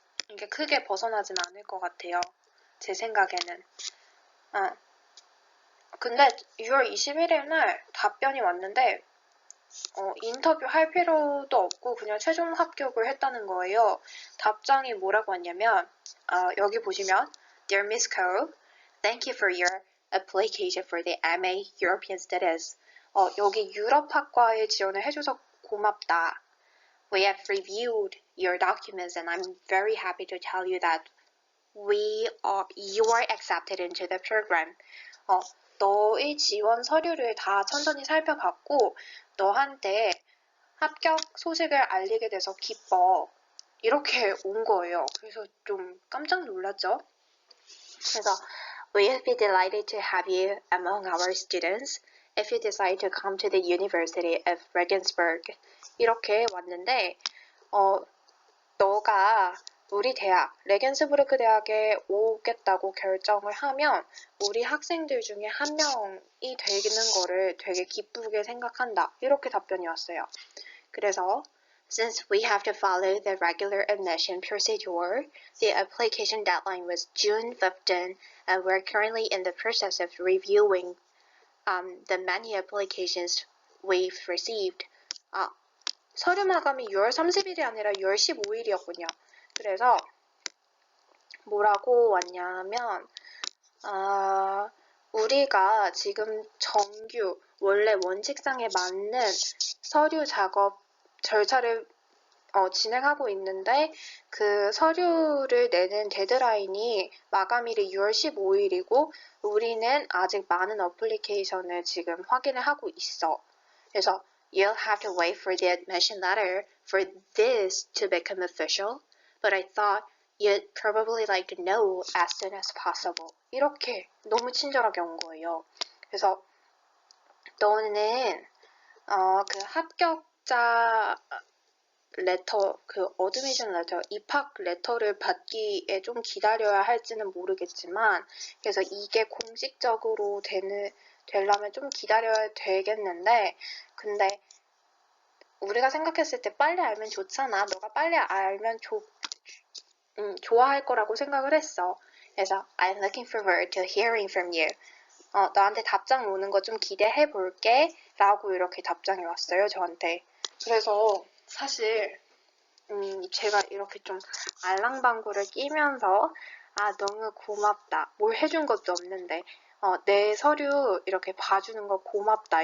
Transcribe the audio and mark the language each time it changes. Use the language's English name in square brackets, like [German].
[Korean] 이게 크게 벗어나진 않을 것 같아요. 제 생각에는. 근데 6월 21일 날 답변이 왔는데 인터뷰 할 필요도 없고 그냥 최종 합격을 했다는 거예요. 답장이 뭐라고 왔냐면 여기 보시면 [English] Dear Miss Ko, thank you for your application for the MA European Studies. [Korean] 여기 유럽학과에 지원을 해줘서 고맙다. [English] We have reviewed your documents and I'm very happy to tell you that you are accepted into the program. [Korean] 너의 지원 서류를 다 천천히 살펴봤고 너한테 합격 소식을 알리게 돼서 기뻐. 이렇게 온 거예요. 그래서 좀 깜짝 놀랐죠. 그래서 [English] We'll be delighted to have you among our students if you decide to come to the University of Regensburg. [Korean] 이렇게 왔는데 너가 우리 대학, 레겐스부르크 대학에 오겠다고 결정을 하면 우리 학생들 중에 한 명이 되는 거를 되게 기쁘게 생각한다. 이렇게 답변이 왔어요. 그래서 [English] Since we have to follow the regular admission procedure, the application deadline was June 15 and we're currently in the process of reviewing the many applications we've received. [Korean] 서류 마감이 6월 30일이 아니라 6월 15일이었군요. 그래서 뭐라고 왔냐면 우리가 지금 정규 원래 원칙상에 맞는 서류 작업 절차를 진행하고 있는데 그 서류를 내는 데드라인이 마감일이 6월 15일이고 우리는 아직 많은 어플리케이션을 지금 확인을 하고 있어. 그래서 [English] You'll have to wait for the admission letter for this to become official, but I thought you'd probably like to know as soon as possible. [Korean] 이렇게 너무 친절하게 온 거예요. 그래서 너는 그 합격자 레터, 그 어드미션 레터, 입학 레터를 받기에 좀 기다려야 할지는 모르겠지만 그래서 이게 공식적으로 되려면 좀 기다려야 되겠는데 근데 우리가 생각했을 때 빨리 알면 좋잖아. 너가 빨리 알면 좋아할 거라고 생각을 했어. 그래서 [English] I'm looking forward to hearing from you. [Korean] 너한테 답장 오는 거 좀 기대해 볼게 라고 이렇게 답장이 왔어요. 저한테. 그래서 사실 제가 이렇게 좀 알랑방구를 끼면서 너무 고맙다. 뭘 해준 것도 없는데 내 서류 이렇게 봐주는 거 고맙다.